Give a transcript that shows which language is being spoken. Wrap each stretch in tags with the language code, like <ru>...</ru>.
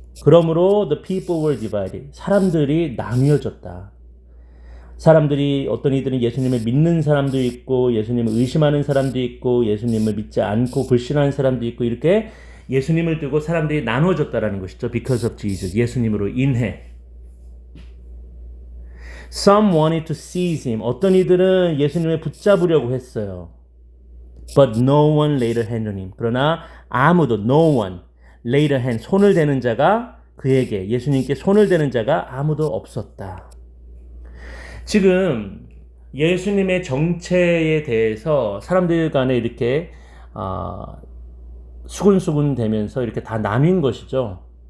<ko>그러므로</ko> <en>the people were divided.</en> <ko>사람들이 나뉘어졌다. 사람들이 어떤 이들은 예수님을 믿는 사람도 있고 예수님을 의심하는 사람도 있고 예수님을 믿지 않고 불신하는 사람도 있고 이렇게 예수님을 두고 사람들이 나눠졌다라는 것이죠.</ko> <en>Because of Jesus.</en> <ko>예수님으로 인해.</ko> <en>Some wanted to seize him.</en> <ko>어떤 이들은 예수님을 붙잡으려고 했어요.</ko> <en>But no one laid a hand on him.</en> <ko>그러나 아무도</ko> <en>no one laid a hand.</en> <ko>손을 대는 자가 그에게 예수님께 손을 대는 자가 아무도 없었다. 지금 예수님의 정체에 대해서 사람들 간에 이렇게 수군수군 되면서 이렇게 다 나뉜 것이죠.</ko>